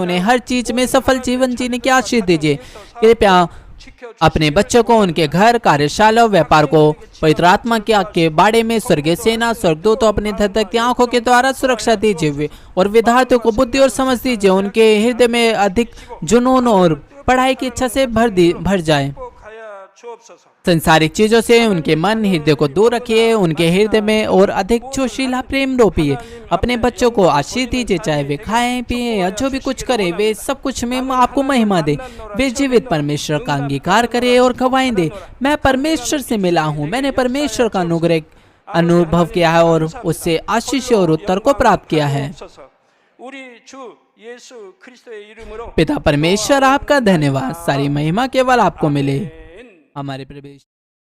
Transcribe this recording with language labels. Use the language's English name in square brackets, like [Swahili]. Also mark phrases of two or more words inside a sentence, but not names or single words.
[Hindi] उन्हें हर चीज में सफल जीवन जीने की आशीष दीजिए। कृपया अपने बच्चों को, उनके घर, कार्यशाला, व्यापार को पवित्र आत्मा की आग के बाड़े में स्वर्गीय सेना, स्वर्गदूतों अपने धधकती आंखों के द्वारा सुरक्षा दीजिए और विद्यार्थियों को बुद्धि और समझ दीजिए। उनके हृदय में अधिक जुनून और पढ़ाई की इच्छा से भर जाए। [Korean] 가야 주옵소서. [Hindi] संसारिक चीजों से उनके मन, हृदय को दूर रखिए। उनके हृदय में और अधिक जोशीला प्रेम रोपिए। अपने बच्चों को आशीष दीजिए, चाहे वे खाएं, पिए या जो भी कुछ करें, वे सब कुछ में आपको महिमा दे। वे जीवित परमेश्वर का अंगीकार करे और गवाही दे, मैं परमेश्वर से मिला हूँ, मैंने परमेश्वर का अनुग्रह अनुभव किया है और उससे आशीष और उत्तर को प्राप्त किया है। [Korean] 우리 주 예수 그리스도의 이름으로 [Hindi] पिता परमेश्वर आपका धन्यवाद। सारी महिमा केवल आपको मिले। हमारे प्रभु